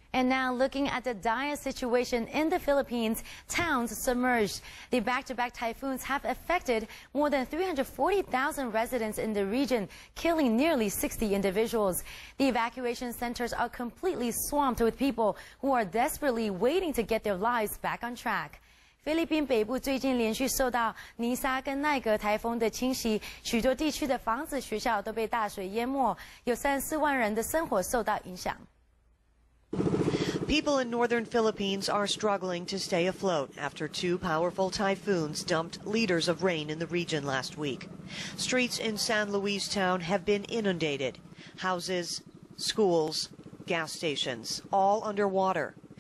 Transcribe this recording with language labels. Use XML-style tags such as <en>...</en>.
<en>And now looking at the dire situation in the Philippines, towns submerged. The back-to-back typhoons have affected more than 340,000 residents in the region, killing nearly 60 individuals. The evacuation centers are completely swamped with people who are desperately waiting to get their lives back on track.</en> <zh>菲律宾北部最近连续受到尼萨跟奈格台风的侵袭，许多地区的房子、学校都被大水淹没，有34万人的生活受到影响。</zh> <en>People in northern Philippines are struggling to stay afloat after two powerful typhoons dumped liters of rain in the region last week. Streets in San Luis town have been inundated. Houses, schools, gas stations, all underwater.</en>